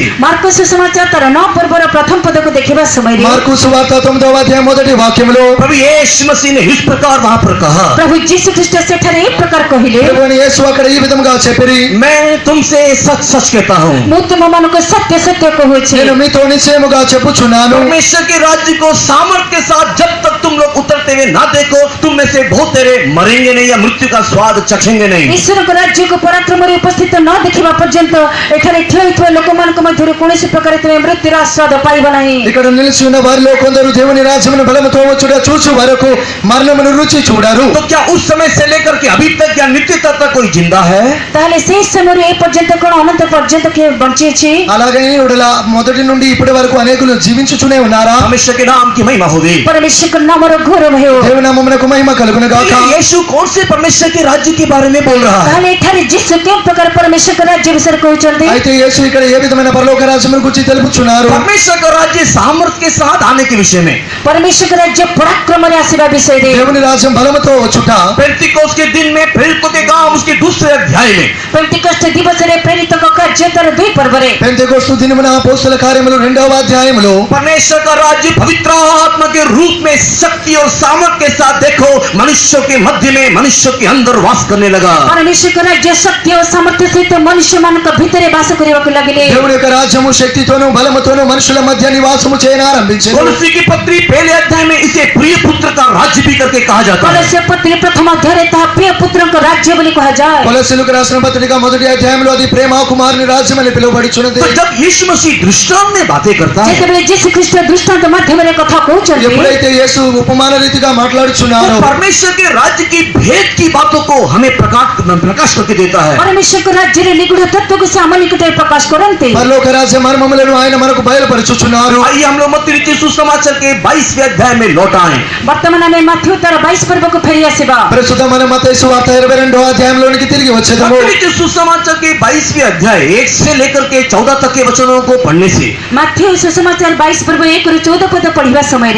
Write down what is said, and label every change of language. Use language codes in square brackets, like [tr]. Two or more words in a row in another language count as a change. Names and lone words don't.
[or] ମାର୍କୋସ ସୁସମାଚାର ତାର 9 ପର୍ବର ପ୍ରଥମ ପଦକୁ ଦେଖିବା ସମୟରେ [te] మార్కు సువార్త 9వ అధ్యాయం మొదటి వాక్యములో [hi] प्रभु यीशु मसीह ने इस प्रकार वहां पर कहा, [or] ପ୍ରଭୁ ଯୀଶୁ ଖ୍ରୀଷ୍ଟ ସେଠାରେ ଏହି ପ୍ରକାର କହିଲେ, [te] ప్రభువైన యేసు అక్కడ ఈ విధముగా చెప్పిరి. [hi] मैं तुमसे सच सच कहता हूँ [or] ମୁଁ ତୁମମାନଙ୍କୁ ସତ୍ୟ ସତ୍ୟ କହୁଛି। [te] నేను మీతో నిశ్చయముగా చెప్పుచున్నాను, [hi] परमेश्वर के राज्य को सामर्थ्य के साथ जब तक तुम लोग उतरते हुए ना देखो तुम में से बहुत तेरे मरेंगे नहीं या मृत्यु का स्वाद चखेंगे नहीं। [or] ଈଶ୍ୱରଙ୍କ ରାଜ୍ୟକୁ ପରାକ୍ରମରେ ଉପସ୍ଥିତ ନ ଦେଖିବା ପର୍ଯ୍ୟନ୍ତ ଏଠାରେ ଠିଆ ହୋଇଥିବା ଲୋକମାନଙ୍କ ମଧ୍ୟରୁ କୌଣସି ପ୍ରକାର ତୁମେ ମୃତ୍ୟୁର ଆସ୍ୱାଦ ପାଇବ ନାହିଁ। [te] ఇక్కడ నిలిచి ఉన్న వారిలో కొందరు దేవుని రాజ్యమును బలముతో వచ్చుట చూచు వరకు మరణమును రుచి చూడరు. [hi] तो क्या उस समय से लेकर के अभी तक या नित्यता तक कोई जिंदा है? [or] ତାହେଲେ ସେହି ସମୟରୁ ଏ పର୍ଯ୍ୟନ୍ତ କଣ ଅନନ୍ତ పର୍ଯ୍ୟନ୍ତ କିଏ ବଞ୍ଚିଛି? [te] అలాగని ఉడలా మొదటి నుండి ఇప్పటి వరకు అనేకులు జీవించుచునే ఉన్నారా? [hi] परमेश्वर के नाम की महिमा होगी। [or] ପରମେଶ୍ୱରଙ୍କ ନାମର ଗୌରବ ହେଉ। [te] దేవుని నామమునకు మహిమ కలుగును గాక. [hi] यीशु कौन से परमेश्वर के राज्य के बारे में बोल रहा है? [or] ତାହେଲେ ଏଠାରେ ଯୀଶୁ କେଉଁ ପ୍ରକାର ପରମେଶ୍ୱରଙ୍କ ରାଜ୍ୟ ବିଷୟରେ କହୁଛନ୍ତି? [te] అయితే యేసు ఇక్కడ ఏ విధమైన పరలోక రాజ్యమును గురించి తెలుపుచున్నారు? [hi] परमेश्वर का राज्य सामर्थ्य के साथ आने के विषय में। [or] ପରମେଶ୍ୱରଙ୍କ ରାଜ୍ୟ ପରାକ୍ରମରେ ଆସିବା ବିଷୟରେ। [te] దేవుని రాజ్యం బలముతో వచ్చుట [hi] पेंतिकोस्त के दिन में प्रेरितों के काम उसके दूसरे अध्याय में [or] పెంతికొస్త దివసରେ ପ୍ରେରିତଙ୍କ କାର୍ଯ୍ୟ ତାର 2 ପର୍ବରେ [te] పెంతెకొస్తు దినమున అపోస్తల కార్యములు 2వ అధ్యాయములో [hi] परमेश्वर का राज्य पवित्र आत्मा के रूप में शक्ति और सामर्थ्य के साथ देखो मनुष्यों के मध्य में मनुष्यों के अंदर वास करने लगा। [or] ପରମେଶ୍ୱରଙ୍କ ରାଜ୍ୟ ଶକ୍ତି ଓ ସାମର୍ଥ୍ୟ ସହିତ ମନୁଷ୍ୟମାନଙ୍କ ଭିତରେ ବାସ କରିବାକୁ ଲାଗିଲେ। [te] దేవుని యొక్క రాజ్యము శక్తితోను బలముతోను మనుషుల మధ్య నివాసము చేయనారంభించెను. [hi] कोलोसी की पत्री पहले अध्याय में इसे प्रिय पुत्र का राज्य भी करके कहा जाता है। [or] କଲସ୍ୟ ପତ୍ରୀ ପ୍ରଥମ ଅଧ୍ୟାୟରେ ତାହା ପ୍ରିୟ ପୁତ୍ରଙ୍କ ରାଜ୍ୟ ବୋଲି କୁହାଯାଏ। [te] కొలస్సీయులకు రాసిన పత్రిక మొదటి అధ్యాయంలో అది ప్రేమ కుమారుని రాజ్యం అని పిలువబడుచున్నది. [hi] तो जब यीशु मसीह दृष्टांत में बातें करता है [or] ଯେତେବେଳେ ଯୀଶୁ ଖ୍ରୀଷ୍ଟ ଦୃଷ୍ଟାନ୍ତ ମାଧ୍ୟମରେ କଥା କହୁଛନ୍ତି, [te] ఎప్పుడైతే యేసు ఉపమాన రీతిగా మాట్లాడుచున్నారో [hi] तो परमेश्वर के राज्य की भेद की बातों को हमें प्रकाश करके देता है। [or] ପରମେଶ୍ୱରଙ୍କ ରାଜ୍ୟରେ ନିଗୁଢ଼ ତତ୍ତ୍ୱକୁ ସେ ଆମ ନିକଟରେ ପ୍ରକାଶ କରନ୍ତି। [te] పరలోక రాజ్య మర్మములను ఆయన మనకు బయలుపరచుచున్నారు. [hi] आइए हम लोग मत्ती रचित सुसमाचार के 22वें अध्याय में लौट आए। [or] ବର୍ତ୍ତମାନ ଆମେ ମାଥ୍ୟୁ ତାର 22 ପର୍ବକୁ ଫେରି ଆସିବା। [te] ప్రస్తుతం మనం మత్తయి సువార్త 22వ అధ్యాయంలోనికి తిరిగి వచ్చేదము. [hi] मत्ती रचित सुसमाचार के 22वें अध्याय 1 से लेकर के 14 तक के वचनों को पढ़ने से [or] ମାଥ୍ୟୁ ସୁସମାଚାର 22 ପର୍ବ 1 ରୁ 14 ପଦ ପଢିବା ସମୟରେ